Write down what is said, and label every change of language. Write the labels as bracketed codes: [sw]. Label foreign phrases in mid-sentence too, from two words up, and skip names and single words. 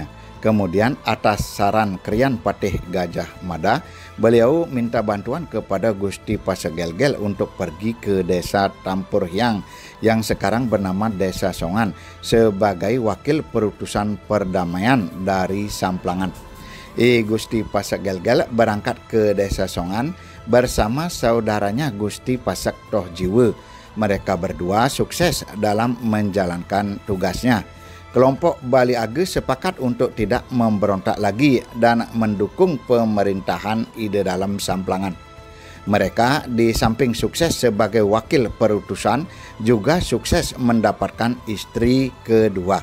[id] Kemudian atas saran Krian Patih Gajah Mada, beliau minta bantuan kepada Gusti Pasak Gelgel untuk pergi ke desa Tampur Hyang yang sekarang bernama Desa Songan sebagai wakil perutusan perdamaian dari Samplangan. Gusti Pasak Gelgel berangkat ke Desa Songan bersama saudaranya Gusti Pasak Toh Jiwe. Mereka berdua sukses dalam menjalankan tugasnya. Kelompok Bali Age sepakat untuk tidak memberontak lagi dan mendukung pemerintahan Ide dalam Samplangan. Mereka di samping sukses sebagai wakil perutusan juga sukses mendapatkan istri kedua.